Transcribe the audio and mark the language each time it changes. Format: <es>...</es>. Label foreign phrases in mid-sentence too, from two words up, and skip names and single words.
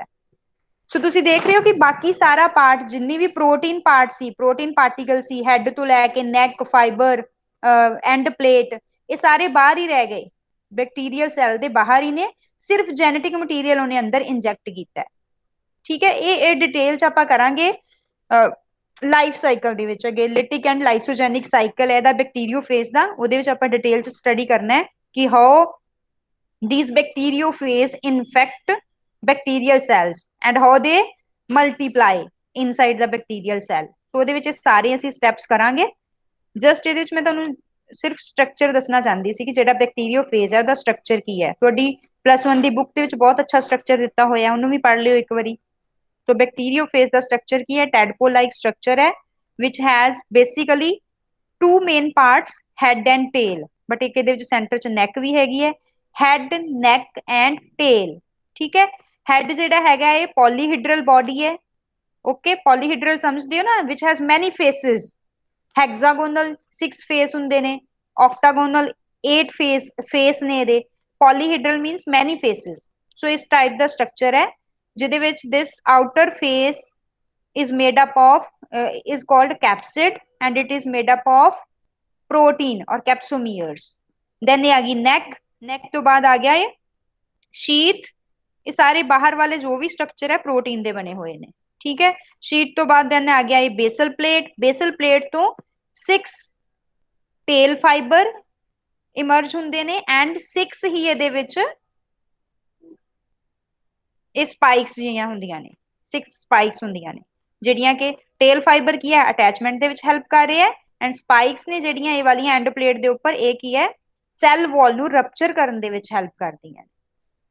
<pa>ਸੋ ਤੁਸੀਂ ਦੇਖ ਰਹੇ ਹੋ ਕਿ ਬਾਕੀ ਸਾਰਾ ਪਾਰਟ, ਜਿੰਨੀ ਵੀ</pa> <en>protein part</en> <pa>ਸੀ,</pa> <en>protein particle</en> <pa>ਸੀ, ਹੈਡ ਤੋਂ ਲੈ ਕੇ ਨੈਕ, ਫਾਈਬਰ,</pa> <en>end plate,</en> <pa>ਇਹ ਸਾਰੇ ਬਾਹਰ ਹੀ ਰਹਿ ਗਏ,</pa> <en>bacterial cell</en> <pa>ਦੇ ਬਾਹਰ ਹੀ ਨੇ। ਸਿਰਫ</pa> <en>genetic material</en> <pa>ਉਹਨੇ ਅੰਦਰ ਇੰਜੈਕਟ ਕੀਤਾ ਹੈ। ਠੀਕ ਹੈ, ਇਹ ਡਿਟੇਲ ਚ ਆਪਾਂ ਕਰਾਂਗੇ</pa> <en>life cycle</en> <pa>ਦੇ ਵਿੱਚ। ਅਗੇ</pa> <en>lytic and lysogenic cycle</en> <pa>ਹੈ ਇਹਦਾ ਬੈਕਟੀਰੀਓਫੇਜ ਦਾ, ਉਹਦੇ ਵਿੱਚ ਆਪਾਂ ਡਿਟੇਲ ਚ ਸਟੱਡੀ ਕਰਨਾ ਹੈ ਕਿ</pa> <en>how these bacteriophage infect bacterial cells and how they multiply inside the bacterial cell.</en> <pa>ਸੋ ਉਹਦੇ ਵਿੱਚ ਸਾਰੇ ਅਸੀਂ ਸਟੈਪਸ ਕਰਾਂਗੇ। ਜਸਟ ਇਹਦੇ ਵਿੱਚ ਮੈਂ ਤੁਹਾਨੂੰ ਸਿਰਫ ਸਟਰਕਚਰ ਦੱਸਣਾ ਚਾਹੁੰਦੀ ਸੀ ਕਿ ਜਿਹੜਾ ਬੈਕਟੀਰੀਓਫੇਜ ਹੈ ਉਹਦਾ ਸਟਰਕਚਰ ਕੀ ਹੈ। ਤੁਹਾਡੀ +1 ਦੀ ਬੁੱਕ ਦੇ ਵਿੱਚ ਬਹੁਤ ਅੱਛਾ ਸਟਰਕਚਰ ਦਿੱਤਾ ਹੋਇਆ, ਉਹਨੂੰ ਵੀ ਪੜ੍ਹ ਲਿਓ ਇੱਕ ਵਾਰੀ। ਸੋ ਬੈਕਟੀਰੀਓਫੇਜ ਦਾ ਸਟਰਕਚਰ ਕੀ ਹੈ,</pa> <en>tadpole like structure</en> <pa>ਹੈ</pa> <en>which has basically two main parts, head and tail।</en> <pa>ਬਟ ਇੱਕ ਇਹਦੇ ਵਿੱਚ ਸੈਂਟਰ ਚ ਨੈਕ ਵੀ ਹੈਗੀ ਹੈ,</pa> <en>head, neck and tail.</en> <pa>ਠੀਕ ਹੈ, ਹੈਡ ਜਿਹੜਾ ਹੈਗਾ ਇਹ</pa> <en>polyhedral body</en> <pa>ਹੈ। ਓਕੇ, ਪੋਲੀਹਿਡਰਲ ਸਮਝਦੇ ਹੋ ਨਾ,</pa> <en>which has many faces.</en> <pa>ਹੈਗਜ਼ਾਗੋਨਲ 6 ਫੇਸ ਹੁੰਦੇ ਨੇ, ਆਕਟਾਗੋਨਲ 8 ਫੇਸ ਨੇ ਇਹਦੇ।</pa> <en>polyhedral means many faces.</en> <pa>ਸੋ ਇਸ ਟਾਈਪ ਦਾ ਸਟਰਕਚਰ ਹੈ ਜਿਹਦੇ ਵਿੱਚ</pa> <en>this outer face is made up of is called capsid and it is made up of protein or capsomeres.</en> <pa>then ਇਹ ਆ ਗਈ neck, neck ਤੋਂ ਬਾਅਦ ਆ ਗਿਆ ਇਹ sheath। ਇਹ ਸਾਰੇ ਬਾਹਰ ਵਾਲੇ ਜੋ ਵੀ ਸਟਰਕਚਰ ਹੈ ਪ੍ਰੋਟੀਨ ਦੇ ਬਣੇ ਹੋਏ ਨੇ। ਠੀਕ ਹੈ, ਸ਼ੀਟ ਤੋਂ ਬਾਅਦ then ਆ ਗਿਆ ਇਹ</pa> <en>basal plate. basal plate</en> <pa>ਤੋਂ 6</pa> <en>tail fiber emerge</en> <pa>ਹੁੰਦੇ ਨੇ ਐਂਡ 6 ਹੀ ਇਹਦੇ ਵਿੱਚ ਇਹ ਸਪਾਈਕਸ ਜਿਹੀਆਂ ਹੁੰਦੀਆਂ ਨੇ, 6 ਸਪਾਈਕਸ ਹੁੰਦੀਆਂ ਨੇ ਜਿਹੜੀਆਂ ਕਿ</pa> <en>tail fiber</en> <pa>ਕੀ ਹੈ, ਅਟੈਚਮੈਂਟ ਦੇ ਵਿੱਚ ਹੈਲਪ ਕਰ ਰਹੇ ਹੈ</pa> <en>and spikes</en> <pa>ਨੇ ਜਿਹੜੀਆਂ ਇਹ ਵਾਲੀਆਂ</pa> <en>end plate</en> <pa>ਦੇ ਉੱਪਰ, ਇਹ ਕੀ ਹੈ,</pa> <en>cell wall</en> <pa>ਨੂੰ ਰਪਚਰ ਕਰਨ ਦੇ ਵਿੱਚ ਹੈਲਪ ਕਰਦੀਆਂ ਨੇ।</pa>